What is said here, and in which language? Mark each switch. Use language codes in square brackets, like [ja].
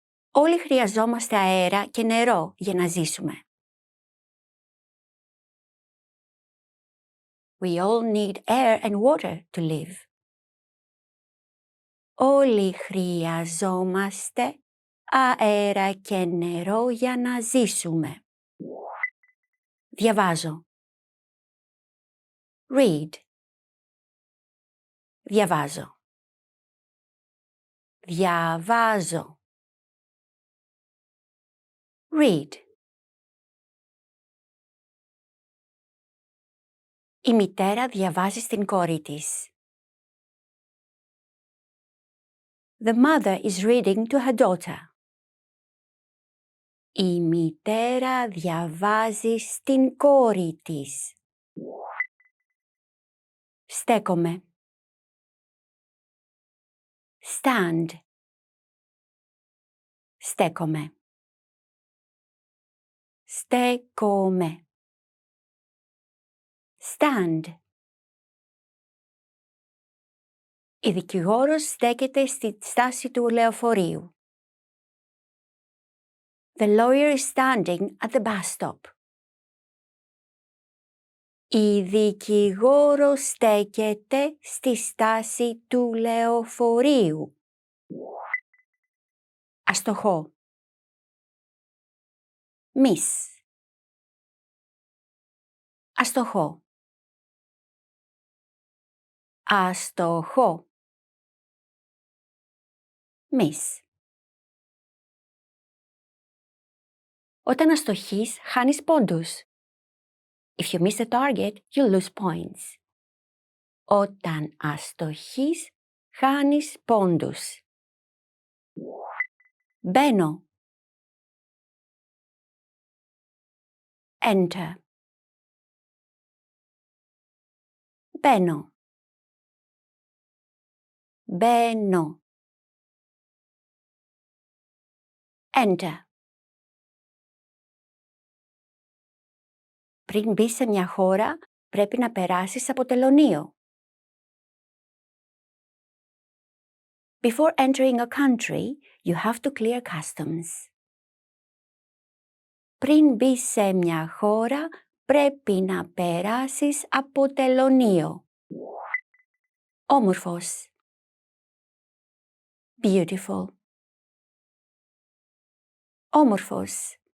[el] Όλοι χρειαζόμαστε αέρα και νερό για να ζήσουμε. [en] We all need air and water to live. [el] Όλοι χρειαζόμαστε αέρα και νερό για να ζήσουμε. Διαβάζω. [en] Read. [el] Διαβάζω. Διαβάζω. [en] Read. [el] Η μητέρα διαβάζει στην κόρη της. [en] The mother is reading to her daughter. [el] Η μητέρα διαβάζει στην κόρη της. Στέκομαι. [en] Stand. [el] Στέκομαι. Στέκομαι. [en] Stand. [el] Η δικηγόρος στέκεται στη στάση του λεωφορείου. [en] The lawyer is standing at the bus stop. [el] Η δικηγόρος στέκεται στη στάση του λεωφορείου. Αστοχώ. [en] Miss. [el] Αστοχώ. Αστοχώ. [en] Miss. [el] Όταν αστοχείς, χάνεις πόντους. [en] If you miss the target, you lose points. [el] Όταν αστοχείς, χάνεις πόντους. Μπαίνω. [en] Enter. [el] Μπαίνω. Μπαίνω. [en] Enter. [el] Πριν μπεις σε μια χώρα, πρέπει να περάσεις από τελωνείο. [en] Before entering a country, you have to clear customs. [el] Πριν μπεις σε μια χώρα, πρέπει να περάσεις από τελωνείο. Όμορφος. [en] Beautiful. [el] Όμορφος.